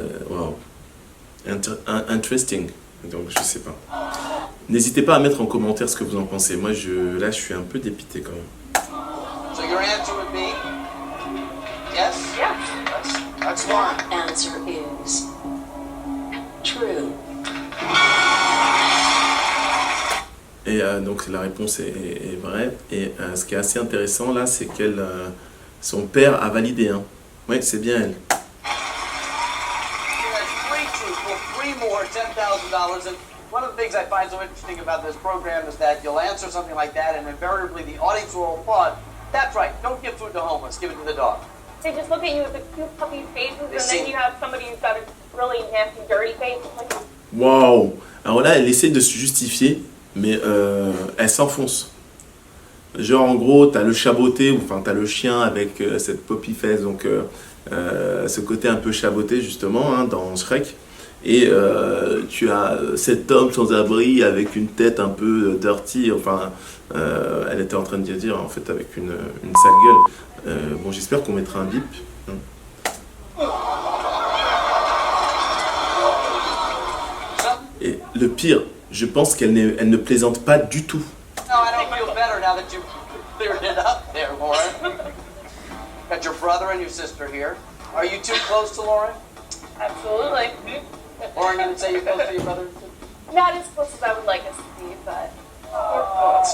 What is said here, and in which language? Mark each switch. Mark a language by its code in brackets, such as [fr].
[en] Wow. Interesting. [fr] Donc, je sais pas. N'hésitez pas à mettre en commentaire ce que vous en pensez. Moi, là, je suis un peu dépité quand même. [en] So your answer would be yes? Yeah. That's Lauren. That answer is true. Et donc la réponse est vraie. Et ce qui est assez intéressant là, c'est qu'elle, son père a validé. Hein. Oui, c'est bien elle. Three true, well, three more, $10,000. And one of the things I find so interesting about this program is that you'll answer something like that, and invariably the audience will applaud. That's right. Don't give food to homeless. Give it to the dog. They just look at you with the cute puppy faces, and see- then you have somebody who's got a really nasty, dirty face. It's like, Waouh. [fr] Alors là, elle essaie de se justifier, mais elle s'enfonce. Genre en gros, t'as le chaboté, ou enfin t'as le chien avec cette poppy face, donc ce côté un peu chaboté justement hein, dans Shrek. Et tu as cet homme sans abri avec une tête un peu dirty, enfin elle était en train de dire en fait avec une sale gueule. Bon, j'espère qu'on mettra un bip. Et le pire, je pense qu'elle ne plaisante pas du tout. [en] No, I don't feel better now that you've cleared it up there, Lauren. Got your brother and your sister here. Are you too close to Lauren? absolutely. Lauren, you would say you're close to your brother and sister? Not as close as I would like us to be, but we're close.